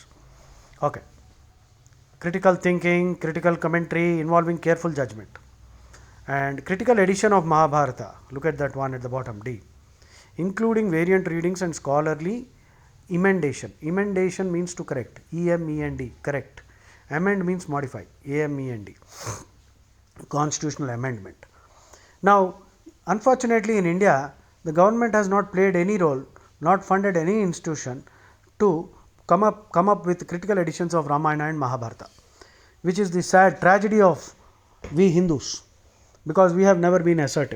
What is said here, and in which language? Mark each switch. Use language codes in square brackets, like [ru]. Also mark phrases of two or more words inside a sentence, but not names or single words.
[en] Okay. Critical thinking, critical commentary involving careful judgment, and critical edition of Mahabharata. Look at that one at the bottom, D. Including variant readings and scholarly emendation. Emendation means to correct. E-M-E-N-D, correct. Amend means modify. A-M-E-N-D. Constitutional amendment. Now, unfortunately in India, the government has not played any role, not funded any institution to come up with critical editions of Ramayana and Mahabharata, which is the sad tragedy of we Hindus, because we have never been assertive.